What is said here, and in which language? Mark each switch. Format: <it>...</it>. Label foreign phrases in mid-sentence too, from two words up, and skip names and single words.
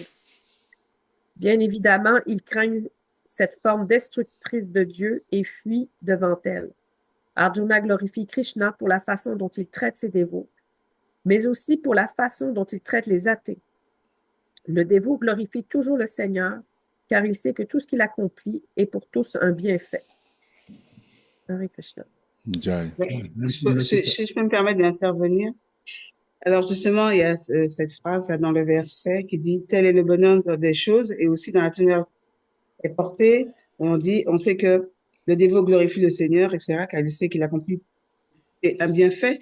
<fr>Bien évidemment, ils craignent cette forme destructrice de Dieu et fuient devant elle. Arjuna glorifie Krishna pour la façon dont il traite ses dévots, mais aussi pour la façon dont il traite les athées. Le dévot glorifie toujours le Seigneur, car il sait que tout ce qu'il accomplit est pour tous un bienfait. Hare Krishna. Jai. Si je peux me permettre d'intervenir. Alors justement, il y a cette phrase là dans le verset qui dit « Tel est le bonheur des choses » et aussi dans la teneur est portée, on sait que le dévot glorifie le Seigneur, etc., car il sait qu'il accomplit un bienfait.</fr>